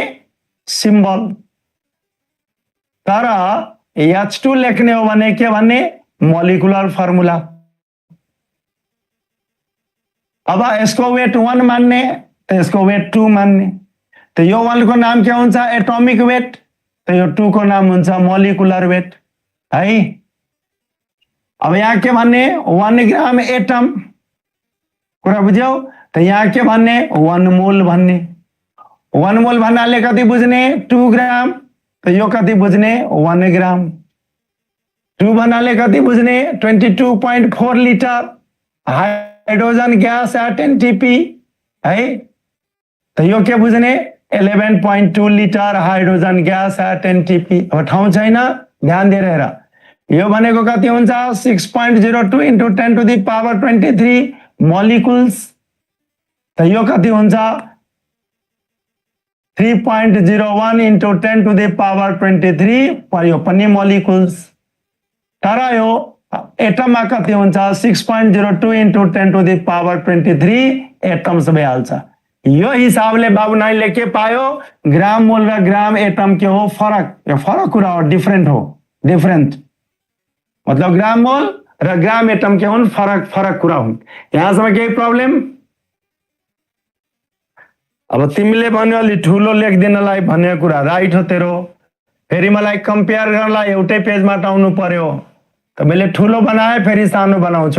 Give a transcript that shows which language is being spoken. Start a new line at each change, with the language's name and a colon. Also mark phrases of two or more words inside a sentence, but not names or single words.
Nepali: सिम्बल। तर H2 लेख्ने हो भने के भन्ने?
English: molecular formula.
Nepali: अब यसको वेट 1 मान्ने, तो यसको वेट 2 मान्ने। तो यो 1 को नाम क्या हुन्छ?
English: atomic weight.
Nepali: तो यो 2 को नाम हुन्छ
English: molecular weight
Nepali: है। अब यहाँ के भन्ने? 1
English: gram atom.
Nepali: कुरा बुझ्यौ? तो यहाँ के भन्ने? 1 मोल भन्ने। 1 मोल भन्नाले कति बुझ्ने? 2 ग्राम। तो यो कति बुझ्ने? 1 ग्राम। 2 भन्नाले कति बुझ्ने?
English: 22.4 liter hydrogen gas at NTP है।
Nepali: तो यो के बुझ्ने?
English: 11.2 liter hydrogen gas at NTP.
Nepali: अब ठाउँ छैन, ध्यान दिएर हेर। यो भनेको कति हुन्छ? 6.02
English: into 10 to the power 23 molecules.
Nepali: तो यो कति हुन्छ? 3.01
English: into 10 to the power 23
Nepali: पर यो पनि मोलिकुल्स। तर यो एटममा कति हुन्छ? 6.02
English: into 10 to the power 23 atoms
Nepali: भइहाल्छ। यो हिसाबले बाबु नानीले के पायो?
English: gram mole
Nepali: र
English: gram atom
Nepali: के हो? फरक। यो फरक कुरा हो, डिफरेंट हो। डिफरेंट मतलब
English: gram mole
Nepali: र
English: gram atom
Nepali: के हुन्? फरक कुरा हुन्। यहाँसम्म केही प्रब्लम? अब तिमीले भन्यो अलि ठुलो लेखिदिनलाई भन्ने कुरा राइट हो तेरो। फेरि मलाई कम्पेयर गर्नलाई एउटै पेजमा टाउनु पर्यो। त मैले ठुलो बनाए फेरि सानो बनाउँछु।